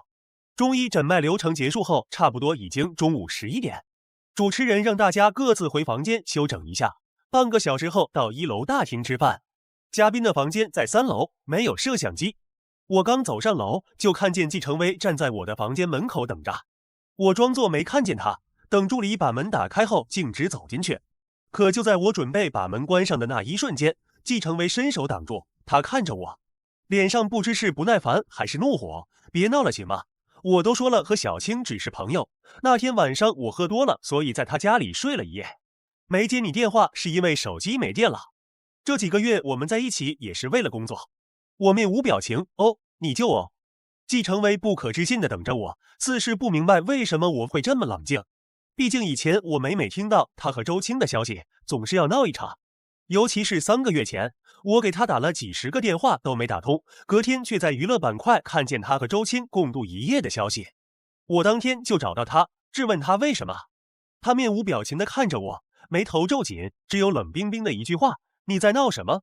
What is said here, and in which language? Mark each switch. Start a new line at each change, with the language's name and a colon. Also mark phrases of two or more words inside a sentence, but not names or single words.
Chinese: 中醫诊脈流程結束後，差不多已經中午11點，主持人讓大家各自回房間休整一下，半個小時後到1樓大廳吃飯。嘉賓的房間在3樓，沒有攝像機。我剛走上樓，就看見季承威站在我的房間門口等着。我裝作沒看見他，等助理把門打開後徑直走進去。可就在我準備把門關上的那一瞬間，季承威伸手擋住，他看着我，臉上不知是不耐煩還是怒火。別鬧了行嗎？我都說了和小青只是朋友，那天晚上我喝多了，所以在他家裡睡了一夜，沒接你電話是因為手機沒電了。這幾個月我們在一起也是為了工作。我面無表情。哦，你就哦。季承威不可置信地等着我，似是不明白為什麼我會這麼冷靜。畢竟以前我每聽到他和周青的消息，總是要鬧一場。尤其是3個月前，我給他打了幾十個電話都沒打通，隔天卻在娛樂板塊看見他和周青共度一夜的消息。我當天就找到他，質問他為什麼。他面無表情地看着我，眉頭皺緊，只有冷冰冰的一句話：你在鬧什麼？